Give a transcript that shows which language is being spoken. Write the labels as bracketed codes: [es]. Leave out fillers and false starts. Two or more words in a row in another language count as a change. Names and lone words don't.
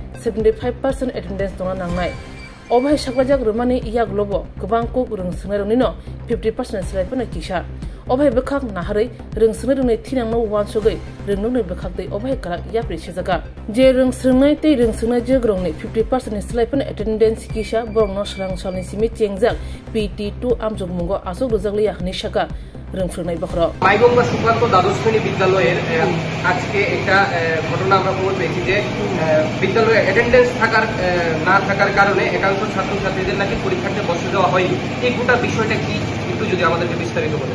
[trp] 75% attendance tona nangnai obai saklajak rumani yaglobo gobang kuk rungsrungna roni no 50% slai pana kisa obai bekhak naharai rungsrungna roni thinangno wansogai Rungnogni bekhak dei obai kala yapri sejaka je rungsrungna tei rungsrungna jogrongni 50% slai pana attendance kisa borongno sarang salni simi chengjak PT2 amjogmungo asok rojaglia hni saka রংফুরনাই বখরা [bn] মাইগঙ্গা সুকান্ত দ্বাদশ শ্রেণী বিদ্যালয়ের আজকে একটা ঘটনা আমরা খবর পেয়েছি যে বিদ্যালয়ে অ্যাটেন্ডেন্স না থাকার কারণে একাংশ ছাত্রছাত্রীদের নাকি পরীক্ষাতে বসে দেওয়া হয়নি এই গোটা বিষয়টা কি একটু যদি আমাদেরকে বিস্তারিত বলেন।